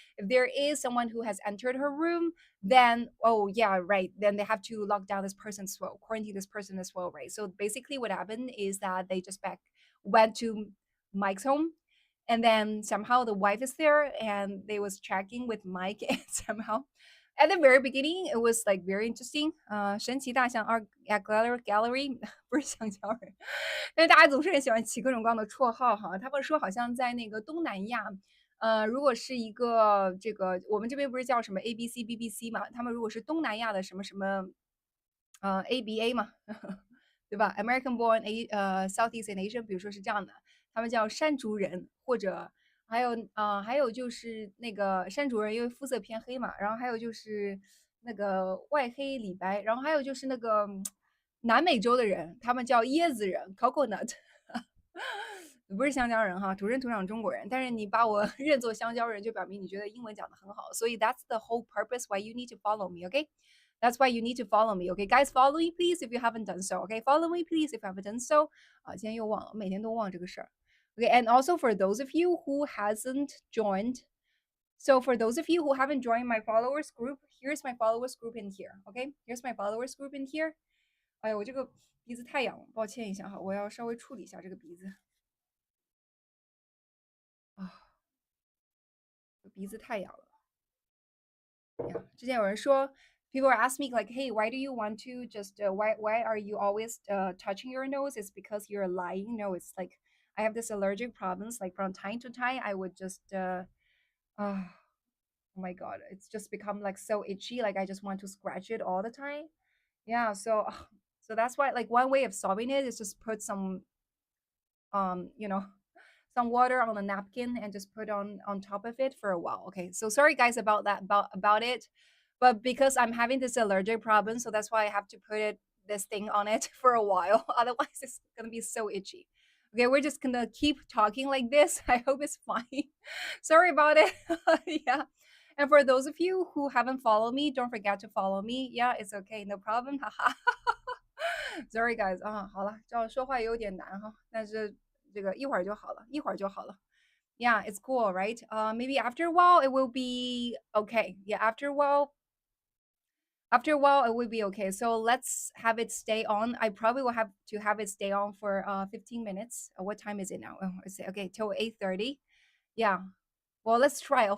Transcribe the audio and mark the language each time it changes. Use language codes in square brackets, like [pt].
[en] If there is someone who has entered her room, then, oh yeah, right, then they have to lock down this person as well, quarantine this person as well, right? So basically what happened is that they just went to Mike's home, and then somehow the wife is there, and they was checking with Mike, and somehow at the very beginning it was like very interesting. [zh] 神奇大象 art gallery 不是香蕉人，因为大家总是很喜欢起各种各样的绰号哈。他们说好像在那个东南亚，如果是一个这个我们这边不是叫什么 ABC BBC 嘛，他们如果是东南亚的什么什么ABA 嘛，对吧？ [en] American born Southeast Asian， [zh] 比如说是这样的，他们叫山竹人，或者还有就是那个山竹人，因为肤色偏黑嘛，然后还有就是那个外黑里白，然后还有就是那个南美洲的人，他们叫椰子人 （coconut）。不是香蕉人哈，土生土长中国人，但是你把我认作香蕉人，就表明你觉得英文讲得很好，所以 [en] that's the whole purpose why you need to follow me, okay? That's why you need to follow me, okay? Guys, follow me please if you haven't done so, okay? Follow me please if you haven't done so. [zh] 啊，今天又忘了，每天都忘这个事儿。 [en] Okay, and also for those of you who hasn't joined, so for those of you who haven't joined my followers group, here's my followers group in here, okay? Here's my followers group in here. [zh] 哎呀，我这个鼻子太痒了，抱歉一下哈，我要稍微处理一下这个鼻子。啊，鼻子太痒了。 [en] Yeah， [zh] 之前有人说 [en] people ask me like, hey, why do you want to just why are you always touching your nose? It's because you're lying. No, it's like I have this allergic problems. Like from time to time, I would just oh my god, it's just become like so itchy. Like I just want to scratch it all the time. Yeah, so So that's why, like, one way of solving it is just put some, you know, some water on a napkin and just put on top of it for a while. Okay, so sorry guys about that, about it, but because I'm having this allergic problem, so that's why I have to put it this thing on it for a while. Otherwise, it's gonna be so itchy. Okay, we're just gonna keep talking like this. I hope it's fine. Sorry about it. Yeah. And for those of you who haven't followed me, don't forget to follow me. Yeah, it's okay, no problem. Haha. Sorry guys [zh] 啊，好了，这样说话有点难哈，但是这个一会儿就好了，一会儿就好了。 [en] Yeah, it's cool, right? Maybe after a while it will be okay. Yeah, after a while it will be okay. So let's have it stay on. I probably will have to have it stay on for 15 minutes. What time is it now? Oh, it's okay till 8:30. Yeah. Well, let's try.